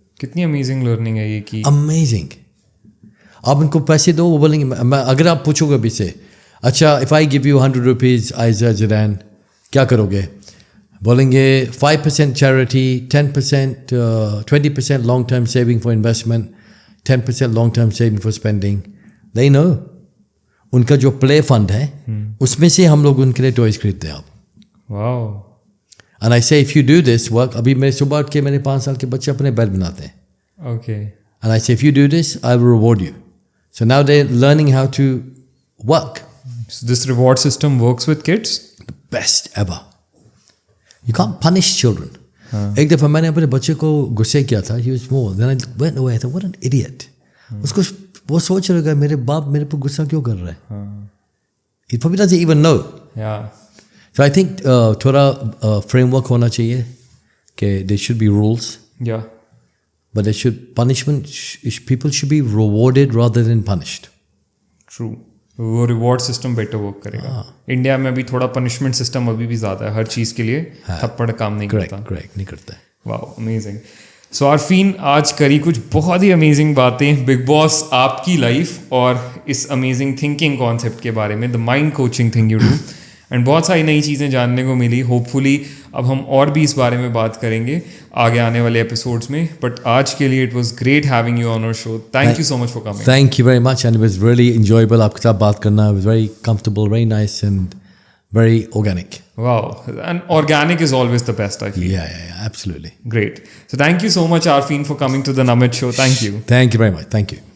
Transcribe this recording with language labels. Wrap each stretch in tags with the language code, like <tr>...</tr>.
<hi>कितनी amazing learning है ये की.</hi> <en>Amazing.</en> <hi>आप उनको पैसे दो, वो बोलेंगे, अगर आप पूछोगे अभी से, अच्छा</hi> <en>if I give you 100 rupees,</en> <hi>Aiza Zidan, क्या करोगे?</hi> <en>बोलेंगे 5% charity, 10%, 20% long-term saving for investment, 10% long-term saving for spending. They know.</en> <hi>उनका जो play fund है, उसमें से हम लोग उनके लिए toys खरीदते हैं.</hi> <en>Wow. And I say if you do this work,</en> <hi>अभी मेरे सुबह उठ के मेरे 5 साल के बच्चे अपने बेड बनाते हैं.</hi> <en>Okay. And I say if you do this, I will reward you. So now they're learning how to work. So this reward system works with kids? The best ever. You can't punish children.</en> <hi>एक दफ़ा मैंने अपने बच्चे को गुस्से किया था.</hi> <en>He was small. Then I went away. I thought, what an idiot.</en> <hi>उसको वो सोच रहेगा मेरे बाप मेरे पर गुस्सा क्यों कर रहा है.</hi> <en>He probably doesn't even know. Yeah. So I think</en> <hi>थोड़ा framework होना चाहिए कि</hi> <en>there should be rules. Yeah. But there should people should be rewarded rather than punished. True.</en> <hi>वो</hi> <en>Reward system better work करेगा.</en> <hi>इंडिया में अभी थोड़ा punishment system अभी भी ज़्यादा है, हर चीज़ के लिए थप्पड़ काम नहीं करता. करेक्ट नहीं करता है.</hi> <en>Wow, amazing.</en> <hi>सो आरफीन, आज करी कुछ बहुत ही अमेजिंग बातें बिग बॉस, आपकी लाइफ और इस अमेजिंग थिंकिंग कॉन्सेप्ट के बारे में,</hi> <en>the mind coaching thing you do,</en> <hi>and बहुत सारी नई चीज़ें जानने को मिली. होपफुली अब हम और भी इस बारे में बात करेंगे आगे आने वाले एपिसोड्स में.</hi> <en>but</en> <hi>आज के लिए</hi> <en>It was great having you on our show. Thank you so much for coming. Thank you very much and it was really enjoyable</en> <hi>आपके साथ बात करना.</hi> <en>It was very comfortable, very nice and very organic. Wow, and organic is always the best, I feel. Yeah, absolutely. Great. So thank you so much, Arfin, for coming to the Namit Show. Thank you. Thank you very much. Thank you.</en>